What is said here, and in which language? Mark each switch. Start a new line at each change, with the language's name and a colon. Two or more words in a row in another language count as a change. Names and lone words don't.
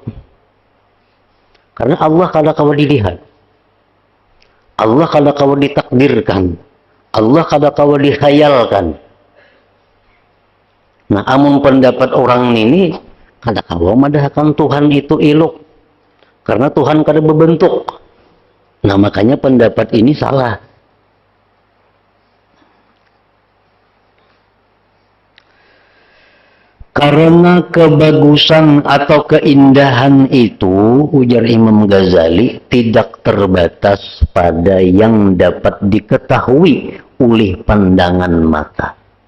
Banjar: Karena Allah kadakawa dilihat. Allah kadakawa ditakdirkan. Allah kadakawa dihayalkan. Nah, amun pendapat orang ini kadakawa madahakan Tuhan itu ilok. Karena Tuhan kada berbentuk.
Indonesian: Nah, makanya pendapat ini salah. Karena kebagusan atau keindahan itu, ujar Imam Ghazali, tidak terbatas pada yang dapat diketahui oleh pandangan mata.